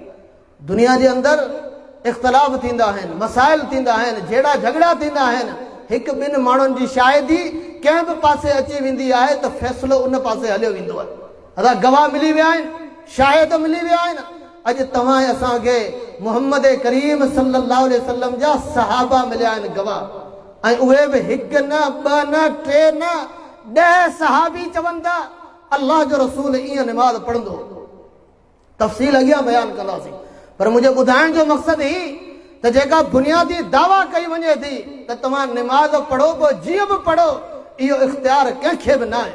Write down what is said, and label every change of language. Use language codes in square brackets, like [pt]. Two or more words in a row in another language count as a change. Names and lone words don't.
[sd] दुनिया जे अंदरि इख़्तिलाफ़ थींदा आहिनि मसाइल थींदा आहिनि झेड़ा झगड़ा थींदा आहिनि। हिकु ॿिनि माण्हुनि जी शायदि कंहिं बि पासे अची वेंदी आहे त फ़ैसिलो उन पासे हलियो वेंदो आहे। अदा गवाह मिली विया आहिनि शाहिद मिली विया आहिनि। अॼु तव्हां असांखे मुहम्मद करीम [ar] صلى الله عليه وسلم [sd] जा सहाबा मिलिया आहिनि गवाह ऐं उहे बि हिकु न ॿ न 3 न 10 सहाबी चवनि था अल्लाह जो रसूल ईअं निमाज़ पढ़ंदो। तफ़सील अॻियां बयानु कंदासीं पर मुंहिंजो ॿुधाइण जो मक़सदु ई त जेका बुनियादी दावा कई वञे थी त तव्हां निमाज़ पढ़ो पोइ जीअं बि पढ़ो इहो इख़्तियार कंहिंखे बि न आहे।